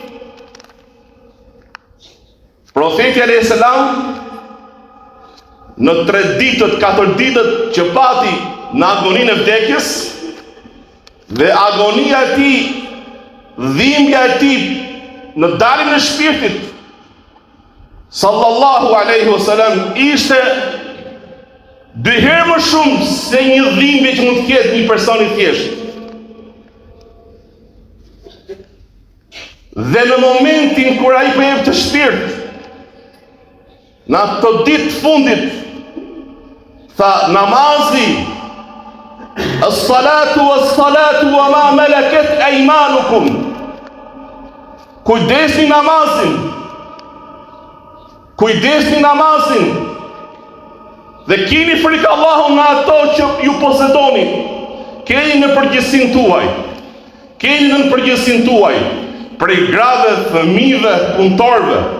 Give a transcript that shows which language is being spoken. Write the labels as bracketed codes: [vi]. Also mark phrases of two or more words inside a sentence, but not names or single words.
[sq] Profeti [ar] عليه السلام [sq] në 3 ditët, 4 ditët që pati në agoninë e vdekjes, dhe agonia e tij, dhimbja e tij në daljen e shpirtit, [ar] صلى الله عليه وسلم, [sq] ishte 2 herë më shumë se një dhimbje që mund të ketë një person i thjeshtë. Dhe në momentin kur ai po jep të shpirt, në ato ditë fundit, tha namazi, [ar] الصلاة والصلاة وما ملكت أيمانكم. [sq] Kujdesni namazin. Kujdesni namazin. Dhe keni frikë Allahut në ato që ju posedoni. keni në përgjegjësinë tuaj. Keni në përgjegjësinë tuaj prej grave, fëmijëve, punëtorëve.